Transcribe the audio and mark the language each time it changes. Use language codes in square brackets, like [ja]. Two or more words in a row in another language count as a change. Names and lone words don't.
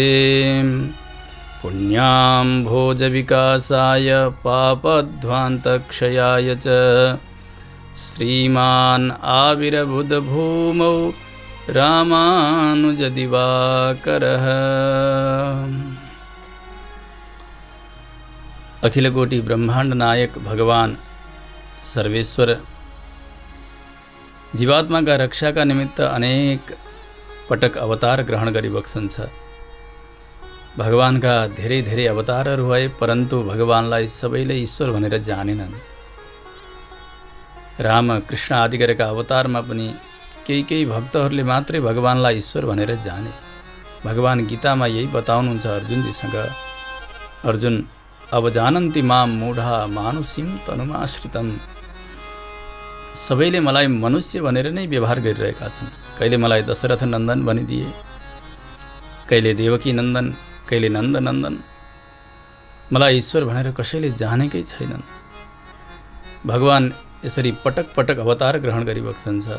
[sa] पुण्यां भोजविकासाय पापध्वान्तक्षयाय च श्रीमान् आविर्भूतभूमौ रामानुजदिवाकरः। [ne] अखिलकोटि ब्रह्मांड नायक भगवान सर्वेश्वर जीवात्मा का रक्षा का निमित्त अनेक पटक अवतार ग्रहण गरिबक्छन् छ। भगवान का धेरै धेरै अवतारहरू भए, परन्तु भगवानलाई सबैले ईश्वर भनेर जानेनन्। राम कृष्ण आदि गरेका अवतारमा पनि केही केही भक्तहरूले मात्रै भगवानलाई ईश्वर भनेर जाने। भगवान गीतामा यही बताउनुहुन्छ अर्जुनजीसँग, अर्जुन [sa] अब जानन्ति माम मूढा मानुषीं तनुमाश्रितम्। [ne] सबैले मलाई मनुष्य भनेर नै व्यवहार गरिरहेका छन्। कहिले मलाई दशरथ नन्दन भनिदिए, कहिले देवकी नन्दन, कहिले नन्द नन्दन। मलाई ईश्वर भनेर कसैले जानेकै छैनन्। भगवान यसरी पटक पटक अवतार ग्रहण गरिबक्छन् छ।